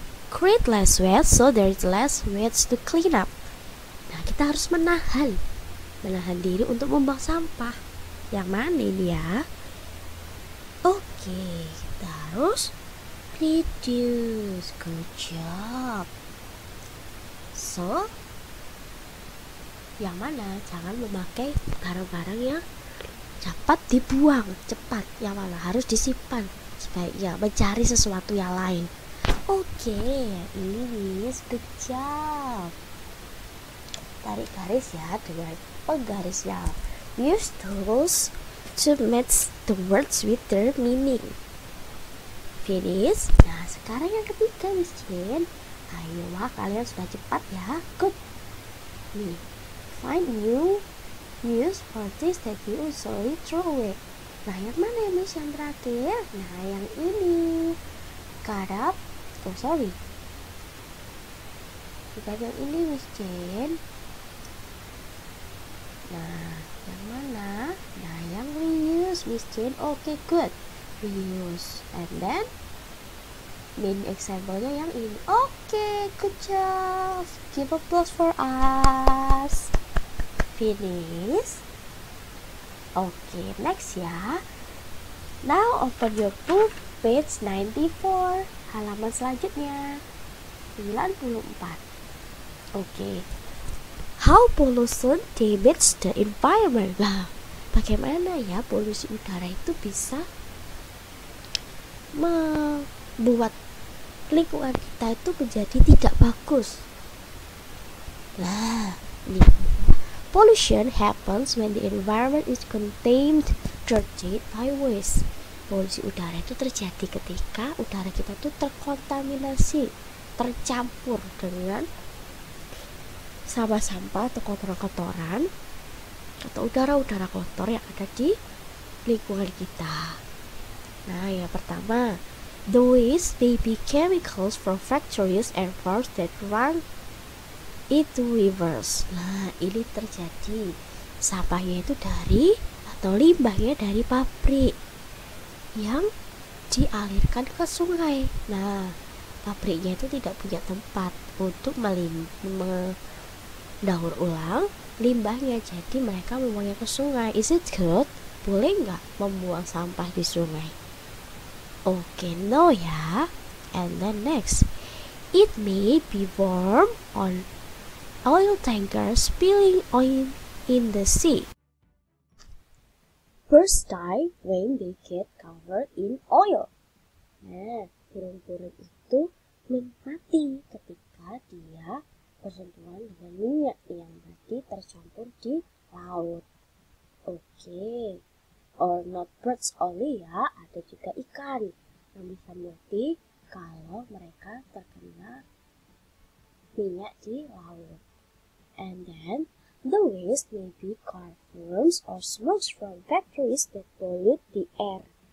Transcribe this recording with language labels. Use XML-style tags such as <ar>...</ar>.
<en>Create less waste so there is less waste to clean up.</en> <id>Nah, kita harus menahan diri untuk membuang sampah. Yang mana ini ya? Oke, kita harus reduce.</id> <en>Good job. So,</en> <id>yang mana? Jangan memakai barang-barang yang cepat dibuang, cepat. Yang mana? Harus disimpan supaya ya mencari sesuatu yang lain. Oke, ini Miss,</id> <en>good job.</en> <id>Tarik garis ya dengan penggarisnya.</id> <en>Use tools to match the words with their meaning. Finish.</en> <id>Nah, sekarang yang ketiga Miss Jane. Ayo wah, kalian sudah cepat ya.</id> <en>Good. Nih, find new use for this that you usually throw away.</en> <id>Nah, yang mana ya Miss yang terakhir? Nah, yang ini.</id> <en>Cut up. Oh, sorry.</en> <id>Bukan yang ini Miss Jane. Nah, yang mana? Nah, yang reuse Miss Jane.</id> <en>Okay, good.</en> <id>Reuse.</id> <en>And then main example-nya</en> <id>yang ini.</id> <en>Okay, good job. Give applause for us. Finish. Okay, next ya. Now open your book, page 94.</en> <id>Halaman selanjutnya 94. Okay.</id> <en>How pollution damages the environment.</en> <id>Nah, bagaimana ya polusi udara itu bisa membuat lingkungan kita itu menjadi tidak bagus. Nah, ini.</id> <en>Pollution happens when the environment is contained, dirtied by waste.</en> <id>Polusi udara itu terjadi ketika udara kita itu terkontaminasi, tercampur dengan sampah-sampah atau kotoran-kotoran atau udara-udara kotor yang ada di lingkungan kita.</id> <en>Nah, yang pertama, the waste may be chemicals from factories and farms that run into rivers.</en> <id>Nah, ini terjadi sampahnya itu dari atau limbahnya dari pabrik yang dialirkan ke sungai. Nah, pabriknya itu tidak punya tempat untuk mendaur ulang limbahnya, jadi mereka membuangnya ke sungai.</id> <en>Is it good?</en> <id>Boleh nggak membuang sampah di sungai?</id> <en>Okay, no ya. And then next, It may be warm on oil tankers spilling oil in the sea. Birds die when they get covered in oil.</en> <id>Nah, burung-burung itu mati ketika dia bersentuhan dengan minyak yang tadi tercampur di laut. Oke,</id> <en>or not birds only</en> <id>ya, ada juga ikan yang bisa mati kalau mereka terkena minyak di laut.</id> <en>And then, the waste may be car fumes or smokes from factories that pollute the air.</en>